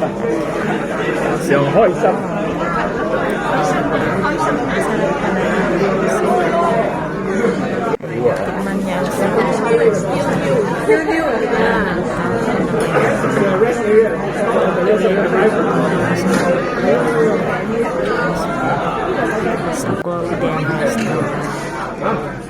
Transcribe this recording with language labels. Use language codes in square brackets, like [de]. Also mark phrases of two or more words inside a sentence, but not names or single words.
[yue] 又開心。 [tl] Tikman niya ang sa Golden Restaurant.